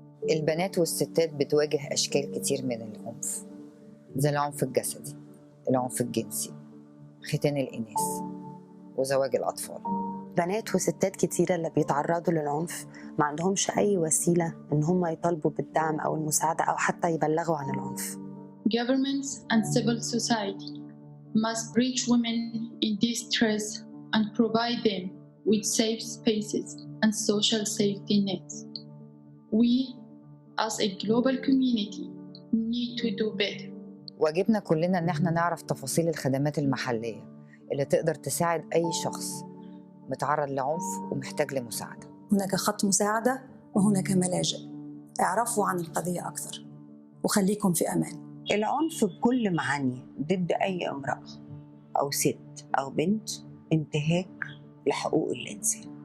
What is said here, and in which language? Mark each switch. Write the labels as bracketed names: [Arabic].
[Arabic] البنات والستات بتواجه أشكال كتير من العنف، زي العنف الجسدي، العنف الجنسي، ختان الإناث، وزواج الأطفال. بنات وستات كتيرة اللي بيتعرضوا للعنف ما عندهمش أي وسيلة إن هم يطالبوا بالدعم أو المساعدة أو حتى يبلغوا عن العنف. [English] Governments and civil society must reach women in distress and provide them with safe spaces and social safety nets. We, as a global community, need to do better. [Arabic] واجبنا كلنا إن احنا نعرف تفاصيل الخدمات المحلية اللي تقدر تساعد أي شخص متعرض لعنف ومحتاج لمساعدة. هناك خط مساعدة وهناك ملاجئ. اعرفوا عن القضية أكثر وخليكم في أمان. العنف بكل معانيه ضد أي امرأة أو ست أو بنت انتهاك لحقوق الإنسان.